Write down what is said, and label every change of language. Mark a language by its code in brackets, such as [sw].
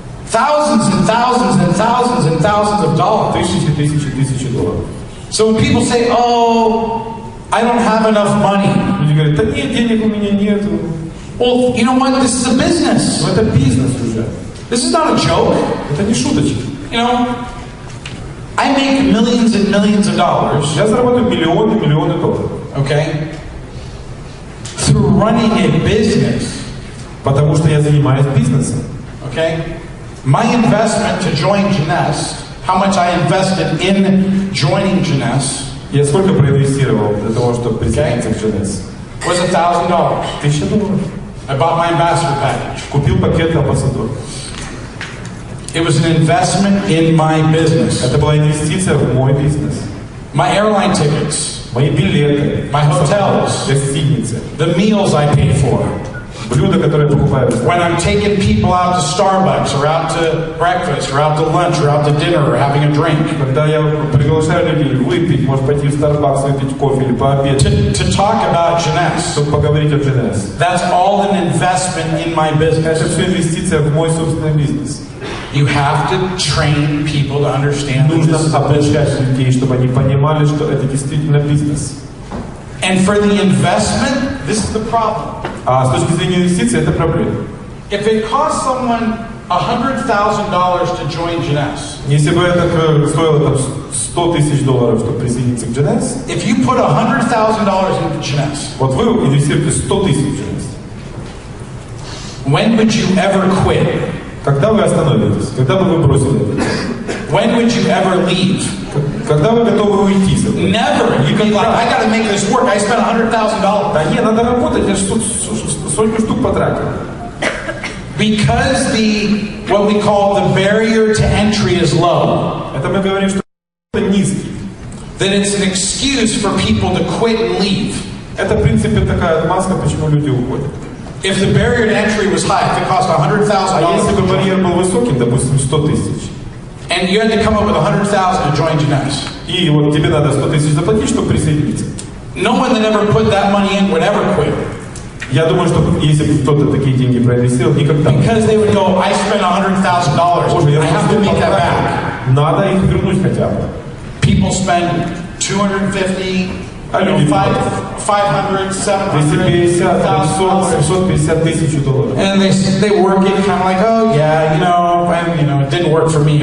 [en] Thousands and thousands and thousands and thousands of dollars. [ru] Тысячи долларов. [en] So when people say, "Oh, I don't have enough money," [ru] Люди говорят, да нет, денег у меня нету. [en] well, you know what? This is a business. [ru] Но это бизнес уже. [en] This is not a joke. [ru] Это не шуточки. [en] You know, I make millions and millions of dollars, [ru] Я заработаю миллионы долларов. [en] okay, through running a business, [ru] Потому что я занимаюсь бизнесом. [en] okay? My investment to join Jeunesse, how much I invested in joining Jeunesse, [ru] Я сколько проинвестировал для того, чтобы присоединиться к Jeunesse? [en] was $1,000. [ru] $1000. [en] I bought my ambassador package. [ru] Купил пакет амбассадор. [en] It was an investment in my business. [ru] Это была инвестиция в мой бизнес. [en] My airline tickets, [ru] Мои билеты, [en] my hotels, [ru] гостиницы, [en] the meals I paid for. [ru] блюда, которые я покупаю. [en] When I'm taking people out to Starbucks, or out to breakfast, or out to lunch, or out to dinner, or having a drink, [ru] Когда я приглашаю людей выпить, может пойти в Starbucks, выпить кофе или пообедать, [en] to talk about Jeunesse, [ru] чтобы поговорить о Jeunesse. [en] that's all an investment in my business. [ru] Это все инвестиция в мой собственный бизнес. [en] You have to train people to understand that [ru] Нужно [en] this is a [ru] обучать [en] business. [ru] людей, чтобы они понимали, что это действительно бизнес. [en] And for the investment, this is the problem. [ru] А с точки зрения инвестиций это проблема. [en] If it costs someone $100,000 to join Jeunesse, [ru] Если бы это стоило там, $100 000, чтобы присоединиться к Jeunesse, [en] if you put $100,000 into Jeunesse, [ru] вот вы инвестируете 100 000 в Jeunesse. [en] when would you ever quit? [ru] Когда вы остановитесь? Когда бы вы бросили это? [en] When would you ever leave? [ru] Когда вы готовы уйти? [en] Never. You'd be like, I got to make this work. I spent $100,000. [ru] Да не, надо работать, я сотню штук потратил. [en] Because what we call the barrier to entry is low, [ru] Это мы говорим, что это низкий. [en] then it's an excuse for people to quit and leave. [ru] Это, в принципе, такая отмазка, почему люди уходят. [en] If the barrier to entry was high, if it cost $100,000, [ru] А если бы барьер был высоким, допустим, 100 000, [en] and you had to come up with $100,000 to join Jeunesse, [ru] и вот тебе надо 100 000 заплатить, чтобы присоединиться. [en] no one that ever put that money in would ever quit. [ru] Я думаю, что если бы кто-то такие деньги проинвестировал, никогда. [en] Because they would go, I spent $100,000. [ru] Боже, я [en] I have to [ru] просто [en] make that [ru] потратил. [en] back. [ru] Надо их вернуть хотя бы. [en] People spend 250, [ru] А люди [en] 500, 700, [ru] 250, 500, $750 000. [en] and they work it kind of like, oh yeah, it didn't work for me.